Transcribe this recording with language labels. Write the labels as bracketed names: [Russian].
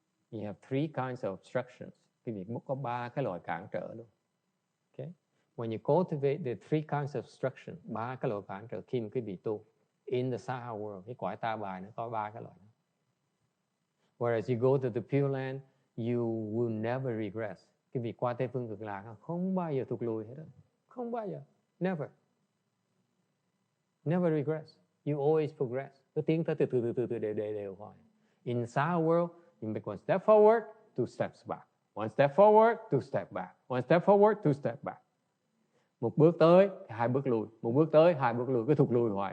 [English] You have three kinds of obstructions. [Vietnamese] Quý vị có ba cái loại cản trở luôn. Okay. [English] When you cultivate the three kinds of obstruction, [Vietnamese] ba cái loại cản trở khi mà quý vị tu [English] in the Saha world, [Vietnamese] cái cõi ta bà nó có ba cái loại đó. [English] Whereas you go to the Pure Land, you will never regress. [Vietnamese] Quý vị qua Tây Phương Cực Lạc không bao giờ thụt lùi hết đó. Không bao giờ. [English] Never. Never regress. You always progress. [Vietnamese] Cứ tiến tới từ đều hoài. [English] In Saha world, you make one step forward, two steps back. One step forward, two step back. One step forward, two step back. [Vietnamese] Một bước tới, hai bước lùi. Một bước tới, hai bước lùi. Cứ thụt lùi hoài.